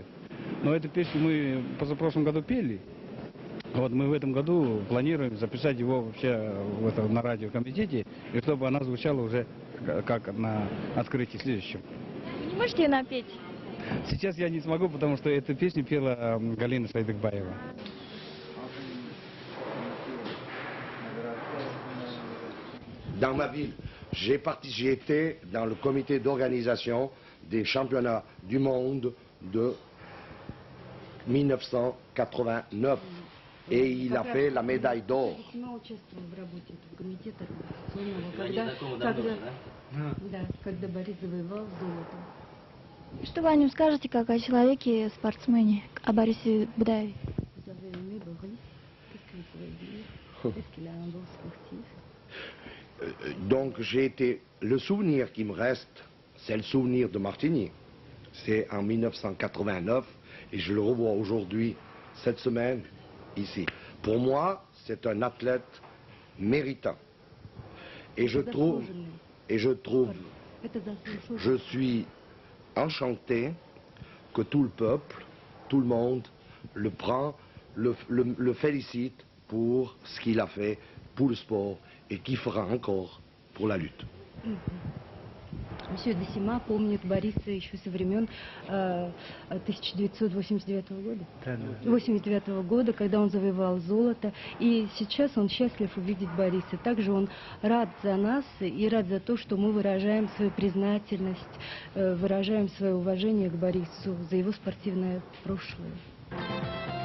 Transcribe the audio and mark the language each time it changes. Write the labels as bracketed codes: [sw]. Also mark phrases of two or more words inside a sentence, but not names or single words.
[ru] Но эту песню мы позапрошлом году пели. Вот мы в этом году планируем записать его вообще на радиокомитете, и чтобы она звучала уже как на открытии следующем. Вы не можете ее напеть? Сейчас я не смогу, потому что эту песню пела Галина Сайдыкбаева. [fr] Dans ma ville, j'ai été dans le comité d'organisation des championnats du monde de 1989. Et il a fait la médaille d'or. [ru] Когда Борис завоевал золото. Что вы о нем скажете, как о человеке, спортсмене, о Борисе Будаеве? [fr] Donc le souvenir qui me reste, c'est le souvenir de Martigny. C'est en 1989 et je le revois aujourd'hui, cette semaine, ici. Pour moi, c'est un athlète méritant. Et je suis enchanté que tout le peuple, tout le monde le prend, le félicite pour ce qu'il a fait pour le sport et qu'il fera encore pour la lutte. [ru] Monsieur Десима помнит Бориса еще со времен 1989 года. 89 года, когда он завоевал золото. И сейчас он счастлив увидеть Бориса. Также он рад за нас и рад за то, что мы выражаем свою признательность, выражаем свое уважение к Борису за его спортивное прошлое.